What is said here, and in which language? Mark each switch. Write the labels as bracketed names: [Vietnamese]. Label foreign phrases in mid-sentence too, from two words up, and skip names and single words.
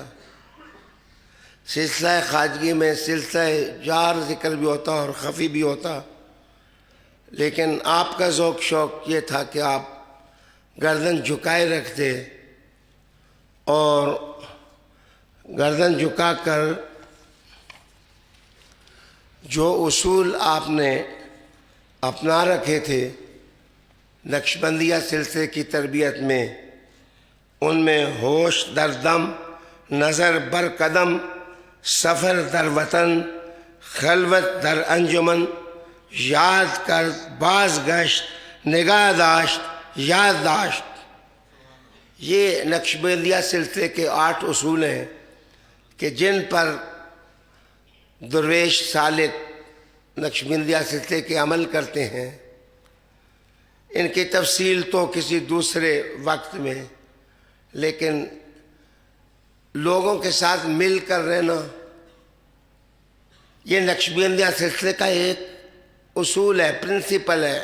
[Urdu] سلسلہ خواجگی میں سلسلہ جار ذکر بھی ہوتا اور خفی بھی ہوتا، لیکن آپ کا ذوق شوق یہ تھا کہ آپ گردن جھکائے رکھتے اور گردن جھکا کر جو اصول آپ نے اپنا رکھے تھے نقشبندیہ سلسلے کی تربیت میں، ان میں [Persian] ہوش در دم، نظر بر قدم، سفر در وطن، خلوت در انجمن، یاد کر باز گشت، نگاہ داشت، یادداشت. [Urdu] یہ نقشبندیہ سلسلے کے 8 اصول ہیں کہ جن پر درویش سالک نقشبندیہ سلسلے کے عمل کرتے ہیں. ان کی تفصیل تو کسی دوسرے وقت میں، لیکن لوگوں کے ساتھ مل کر رہنا یہ نقشبندیہ سلسلے کا ایک اصول ہے، پرنسپل ہے.